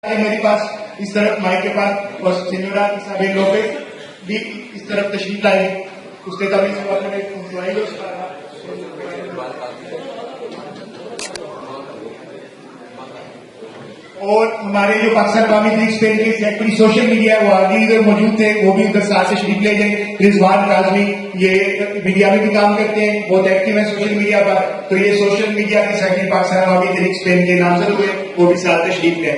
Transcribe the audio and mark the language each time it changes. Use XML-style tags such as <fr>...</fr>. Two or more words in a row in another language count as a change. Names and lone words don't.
<ur>میرے پاس اس طرف مائک کے پاس اور سینیورا صاحب لوگ بھی اس طرف تشریف لائے.</ur> <es>Usted también se va a poner junto a ellos para...</es> <ur>اور ہمارے جو پاکستان عوامی تحریک اسپین کے</ur> <en>secretary social media</en> <ur>وہ آگے ادھر موجود تھے, وہ بھی ادھر ساتھ سے شریک لے جائیں. رضوان کاظمی یہ میڈیا میں بھی کام کرتے ہیں, بہت ایکٹیو ہیں</ur> <en>social media</en> <ur>پر, تو یہ</ur> <en>social media</en> <ur>کے سیکٹری پاکستان عوامی تحریک اسپین کے نامزد ہوئے, وہ بھی ساتھ تشریف لیں.</ur>